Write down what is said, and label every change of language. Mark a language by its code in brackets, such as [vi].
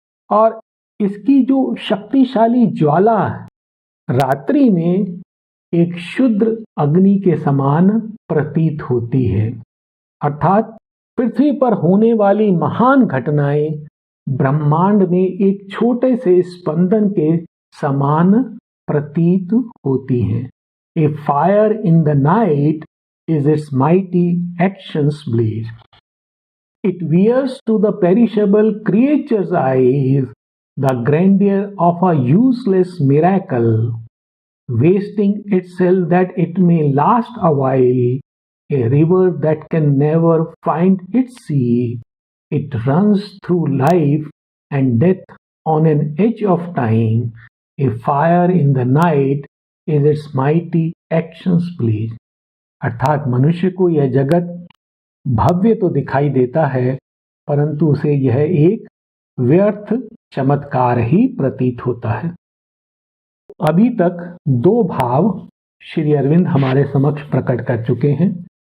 [hi] और इसकी जो शक्तिशाली ज्वाला रात्रि में एक शुद्र अग्नि के समान प्रतीत होती है, अर्थात पृथ्वी पर होने वाली महान घटनाएं ब्रह्मांड में एक छोटे से स्पंदन के समान प्रतीत होती हैं। [en] A fire in the night is its mighty actions blaze। It wears to the perishable creature's eyes the grandeur of a useless miracle, wasting itself that it may last a while, a river that can never find its sea। It runs through life and death on an edge of time, a fire in the night is its mighty actions blaze। [hi] अर्थात मनुष्य को यह जगत भव्य तो दिखाई देता है, परंतु उसे यह एक व्यर्थ चमत्कार ही प्रतीत होता है। अभी तक दो भाव श्री अरविंद हमारे समक्ष प्रकट कर चुके हैं।